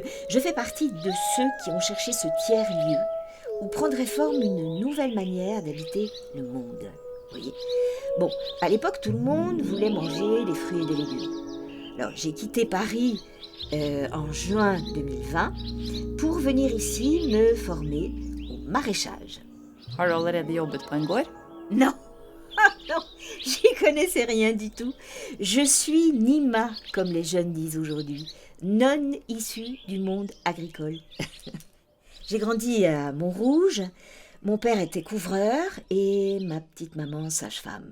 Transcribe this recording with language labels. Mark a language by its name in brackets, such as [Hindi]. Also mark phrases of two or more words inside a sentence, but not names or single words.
[French] Je fais partie de ceux qui ont cherché ce tiers-lieu où prendrait forme une nouvelle manière d'habiter le monde. Vous voyez ? Bon, à l'époque, tout le monde voulait manger des fruits et des légumes. Alors, j'ai quitté Paris en juin 2020 pour venir ici me former au maraîchage. [Norwegian] Har du allerede jobbet på en gård? [French] Non, non, j'y connaissais rien du tout. Je suis Nima, comme les jeunes disent aujourd'hui, non issue du monde agricole. J'ai grandi à Montrouge, mon père était couvreur et ma petite maman sage-femme.